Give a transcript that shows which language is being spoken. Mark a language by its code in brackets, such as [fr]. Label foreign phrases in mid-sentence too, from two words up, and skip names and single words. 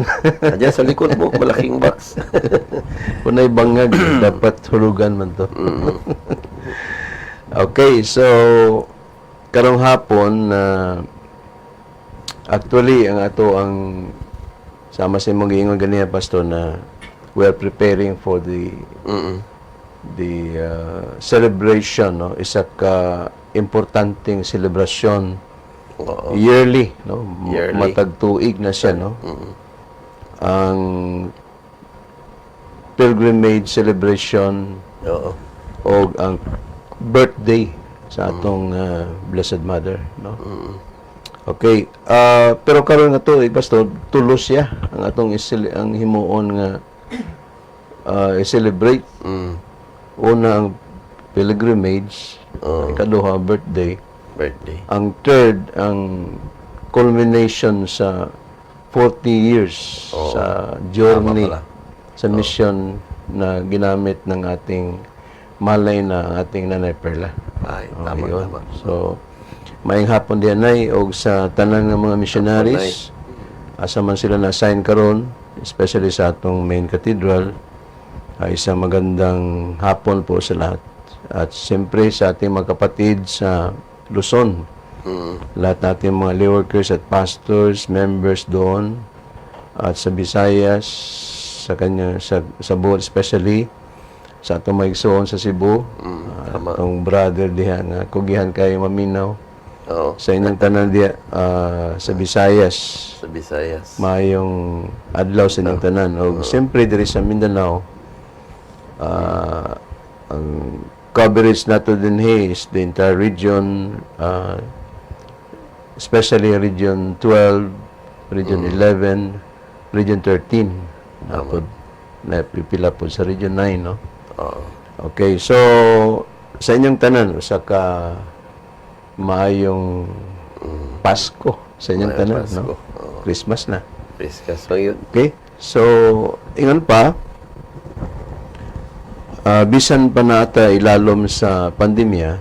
[tl] Diyan sa likod mo, malaking box. [ceb] Kunay bangag, dapat hulugan man to. Okay, so karong hapon actually ang ato ang sama sa imong giingon ganiya pastor na [en] we are preparing for the celebration, [ceb] no, isa ka importanteng celebration yearly, no, Yearly. matag tuig na siya, no. Ang pilgrimage celebration Oo. o ang birthday sa atong Blessed Mother, no. Okay, pero karon nga to, pastor, tulos siya ang atong ang himuon nga i-celebrate. Una ang pilgrimage, ikaduha birthday. Ang third, ang culmination sa 40 years sa journey, sa mission na [tl] ginamit ng ating malay na ang ating [ceb] Nanay Perla. Ay, Okay, tama, yun. tama. So, maayong hapon diyan ay og sa tanan ng mga missionaries asa man sila na-assign karon, especially sa atong main cathedral, [tl] ay isang magandang hapon po sa lahat. At siyempre sa ating mga kapatid sa Luzon, lahat natin mga lay workers at pastors, members doon, at sa Visayas, sa kanya sa board, especially [ceb] sa atong maigsoon sa Cebu, atong brother diha nga kugihan kayo maminaw. Oo. Sa inyong tanan diya sa Visayas, Sa Visayas. mayong adlaw sa inyong tanan. O siyempre diri sa Mindanao, ang coverage nato din [en] is the entire region, [ceb] especially Region 12, Region 11, Region 13. Napipila po sa Region 9, no? Oo. Okay, so sa inyong tanan, usa ka maayong Pasko sa inyong Maayong tanan, Pasko. no? Christmas na. Christmas pa yun. Okay? So, ingon pa, bisan pa nata ilalom sa pandemya,